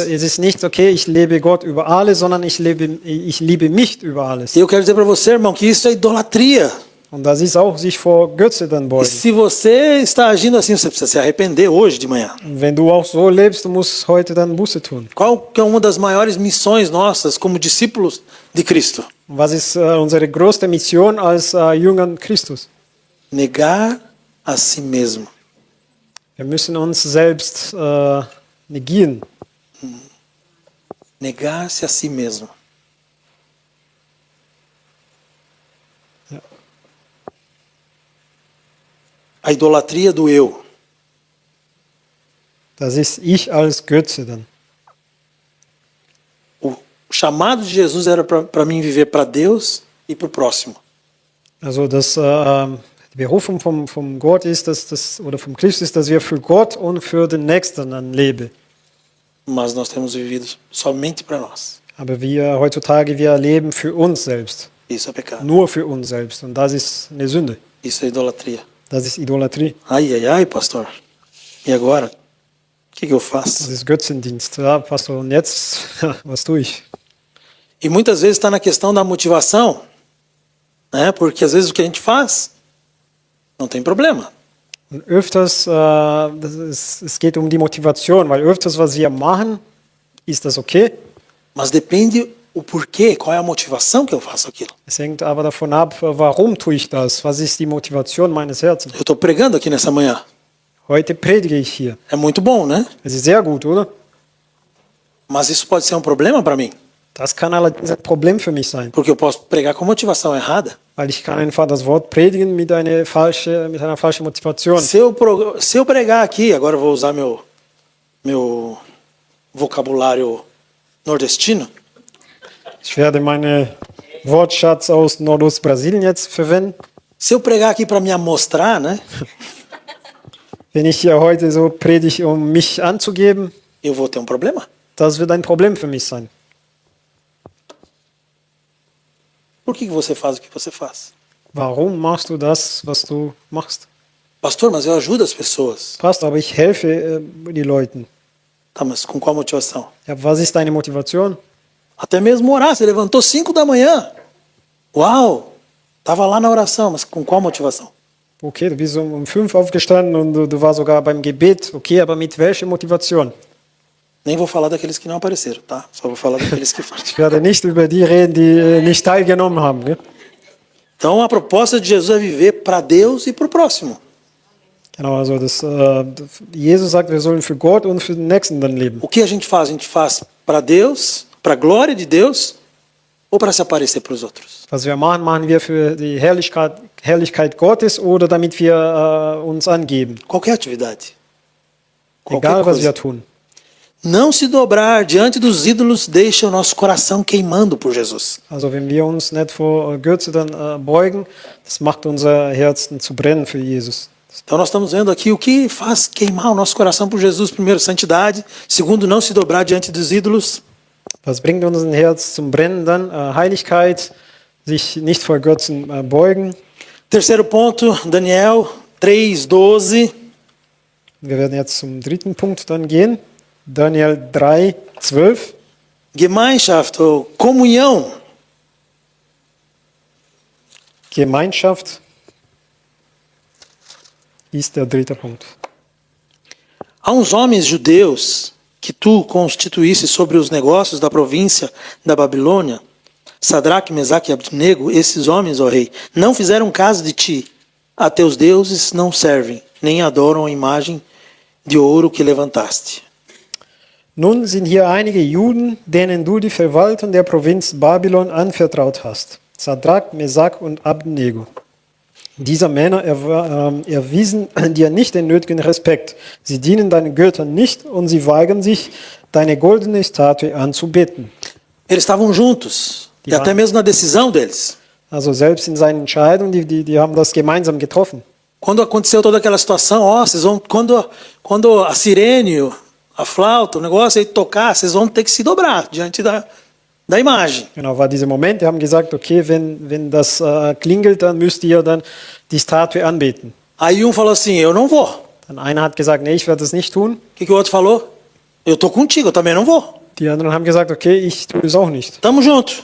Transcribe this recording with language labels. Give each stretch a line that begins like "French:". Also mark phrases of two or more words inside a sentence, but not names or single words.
German: Es ist nicht, okay, ich lebe Gott über alles, sondern ich liebe mich über alles.
Portuguese: E eu quero dizer para você, irmão, que isso é idolatria.
German: Und das ist auch sich vor Götze dann
Portuguese: E
German: beugen.
Portuguese: se você está agindo assim, você precisa se arrepender hoje de manhã.
German: Und wenn du auch so lebst, du musst heute dann Buße tun.
Portuguese: Qual que é uma das maiores missões nossas como discípulos de Cristo?
German: Und was ist unsere größte Mission als Jüngern Christus?
Portuguese: Negar a si mesmo.
German: Wir müssen uns selbst negieren.
Portuguese: Negar-se a si mesmo. A idolatria do eu.
German: Das ist ich als Götze dann.
Portuguese: O chamado de Jesus era para mim viver para Deus e para o próximo.
German: Also die Berufung vom Gott ist, oder vom Christus ist, dass wir für Gott und für den Nächsten dann leben.
Portuguese: Mas nós temos vivido somente para nós.
German: Aber heutzutage, wir leben für uns selbst.
Portuguese: Isso é pecado.
German: Nur für uns selbst. Und das ist eine Sünde.
Portuguese: Isso é idolatria.
German: Das ist Idolatrie.
Portuguese: Ai, ai, ai, pastor. E agora? O que eu faço?
German: Das ist Götzendienst. Ja, Pastor, und jetzt, was tue ich?
Portuguese: E muitas vezes está na questão da motivação, né? Porque às vezes o que a gente faz não tem problema.
German: Und öfters, es geht um die Motivation, weil öfters, was wir machen, ist das okay.
Portuguese: Mas depende o porquê, qual é a motivação que eu faço aquilo.
German: Es hängt aber davon ab, warum tue ich das? Was ist die Motivation meines Herzens?
Portuguese: Eu estou pregando aqui nessa manhã.
German: Heute predige ich hier.
Portuguese: É muito bom, né?
German: Es ist sehr gut, oder?
Portuguese: Mas isso pode ser um problema para mim,
German: Das kann allerdings ein Problem für mich sein,
Portuguese: porque eu posso pregar com motivação errada.
German: weil ich kann einfach das Wort predigen mit einer falschen Motivation.
Portuguese: Se eu pregar aqui, agora eu vou usar meu vocabulário nordestino.
German: Ich werde meinen Wortschatz aus Nordostbrasilien jetzt verwenden.
Portuguese: Se eu pregar aqui para me amostrar, né?
German: Wenn ich hier heute so predige, um mich anzugeben,
Portuguese: Eu vou ter um problema.
German: das wird ein Problem für mich sein.
Portuguese: Por que você faz o que você faz?
German: Warum machst du das, was du machst?
Portuguese: Pastor, mas eu ajudo as pessoas.
German: Passt, aber ich helfe die Leuten.
Portuguese: Tá, mas com qual motivação?
German: Ja, was ist deine Motivation?
Portuguese: Até mesmo orar. Você levantou 5 da manhã. Uau! Estava lá na oração, mas com qual motivação?
German: Okay, du bist um 5 aufgestanden und du warst sogar beim Gebet. Okay, aber mit welcher Motivation?
Portuguese: Nem vou falar daqueles que não apareceram, tá? Só vou falar daqueles que foram.
German: Ich werde nicht über die reden, die nicht teilgenommen haben. Gell?
Portuguese: Então a proposta de Jesus é viver para Deus e para o próximo.
German: Genau, also Jesus sagt, wir sollen für Gott und für den Nächsten dann leben.
Portuguese: O que a gente faz? A gente faz para Deus, para a glória de Deus, ou para se aparecer para os outros?
German: Was wir machen, machen wir für die Herrlichkeit Gottes oder damit wir uns angeben.
Portuguese: Qualquer atividade. Qualquer
German: Egal, was wir
Portuguese: coisa.
German: tun.
Portuguese: Não se dobrar diante dos ídolos deixa o nosso coração queimando por Jesus.
German: Also wenn wir uns nicht vor Götze dann beugen, das macht unser Herzen zu brennen für Jesus.
Portuguese: Então nós estamos vendo aqui o que faz queimar o nosso coração por Jesus. Primeiro, santidade. Segundo, não se dobrar diante dos ídolos.
German: Was bringt unser Herz zum Brennen dann? Heiligkeit, sich nicht vor Götzen beugen.
Portuguese: Terceiro ponto, Daniel 3:12.
German: Wir werden jetzt zum dritten Punkt dann gehen. Daniel 3:12. Gemeinschaft,
Portuguese: ou comunhão.
German: Gemeinschaft ist der dritte Punkt.
Portuguese: Há uns homens judeus que tu constituísse sobre os negócios da província da Babilônia, Sadraque, Mesaque e Abednego, esses homens, ó rei, não fizeram caso de ti. A teus deuses não servem, nem adoram a imagem de ouro que levantaste.
German: Nun sind hier einige Juden, denen du die Verwaltung der Provinz Babylon anvertraut hast. Sadrach, Mesach und Abednego. Diese Männer erwiesen dir nicht den nötigen Respekt. Sie dienen deinen Göttern nicht und sie weigern sich, deine goldene Statue anzubeten.
Portuguese: Eles estavam juntos, e até mesmo na decisão deles.
German: Also selbst in seinen Entscheidungen, die haben das gemeinsam getroffen.
Portuguese: Quando aconteceu toda aquela situação, ó, vocês vão, quando a sirene, a flauta, o negócio aí tocar, vocês vão ter que se dobrar diante da imagem.
German: Genau, war dieser Moment, die haben gesagt, okay, wenn das klingelt, dann müsst ihr dann die Statue anbeten.
Portuguese: Aí um falou assim, eu não vou.
German: Dann einer hat gesagt, nee, ich werde das nicht tun.
Portuguese: O que o outro falou? Eu tô contigo, eu também não vou.
German: Die anderen haben gesagt, okay, ich tue es auch nicht.
Portuguese: Tamo junto.